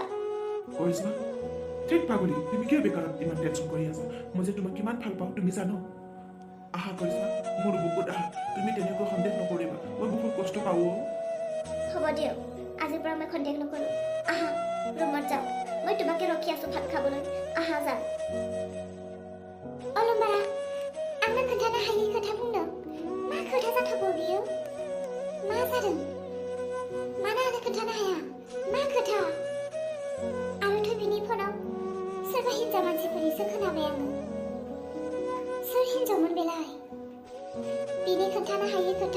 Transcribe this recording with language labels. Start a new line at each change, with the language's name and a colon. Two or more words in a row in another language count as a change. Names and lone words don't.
Assamese: কাৰিশ্মা ঠিক পাগলি তুমি কিয় বেকাৰত ইমান টেনশ্যন কৰি আছা মই যে তোমাক কিমান ভাল পাওঁ তুমি জানো আহা কাৰিশ্মা মোৰ বুকুত আহা তুমি তেনেকৈ সন্দেহ নকৰিবা মই বহুত কষ্ট পাওঁ হ'ব দিয়ক আজিৰ পৰা মই সন্দেহ নকৰোঁ আহা ৰুমত যাওঁ মই তোমাকে ৰখি আছোঁ ভাত খাবলৈ আহা যা
Bodo: अलम्बारा आंनो खोन्थानो हायि खोथा बुंदों मा खोथा जाथावगौ बियो मा जादों मानो आंनो खोन्थानो हाया मा खोथा आरोथ' बिनि फनाव सोरबा हिन्जाव मानसिफोरनिसो खोनाबाय आङो सोर हिन्जावमोन बेलाय बिनि खोन्थानो हायि खोथा